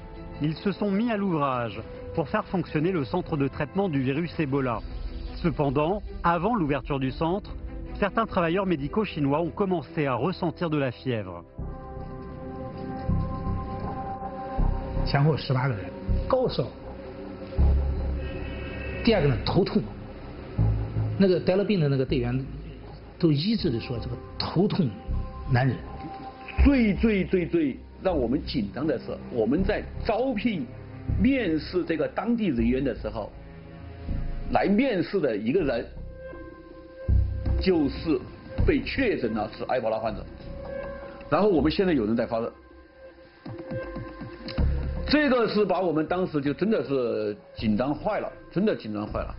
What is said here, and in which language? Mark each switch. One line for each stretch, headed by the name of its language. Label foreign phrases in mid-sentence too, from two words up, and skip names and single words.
French: ils se sont mis à l'ouvrage pour faire fonctionner le centre de traitement du virus Ebola. Cependant, avant l'ouverture du centre, certains travailleurs médicaux chinois ont commencé à ressentir de la fièvre.
Chinese: 前后18个人，高烧。第二个呢，头痛。那个得了病的那个队员都一致的说，这个头痛难忍。最让我们紧张的是，我们在招聘、面试这个当地人员的时候，来面试的一个人就是被确诊了是埃博拉患者，然后我们现在有人在发热，这个是把我们当时就真的是紧张坏了，真的紧张坏了。